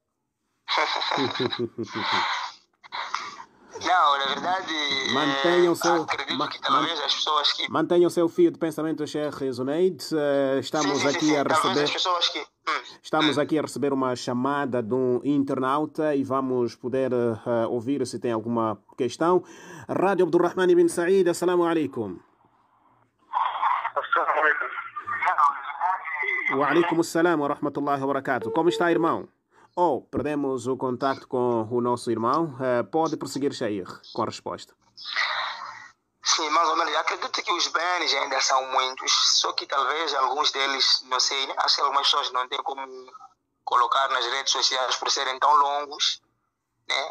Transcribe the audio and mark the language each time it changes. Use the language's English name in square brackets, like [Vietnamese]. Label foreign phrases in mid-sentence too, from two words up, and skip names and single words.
[Portuguese] Não, na verdade, acredito que talvez as pessoas que... Mantenha o seu fio de pensamento, Sheikh Zunaid. Estamos aqui a receber... Talvez as pessoas que... Estamos aqui a receber uma chamada de um internauta e vamos poder ouvir se tem alguma questão. Rádio Abdurrahman ibn Said, [Arabic] السلام عليكم. السلام عليكم. وعليكم السلام ورحمة الله وبركاته. [Portuguese] Como está, irmão? Perdemos o contacto com o nosso irmão. Pode prosseguir, Sheikh, com a resposta. Sim, mais ou menos. Acredito que os bens ainda são muitos, só que talvez alguns deles, não sei, acho que algumas pessoas não têm como colocar nas redes sociais por serem tão longos, né?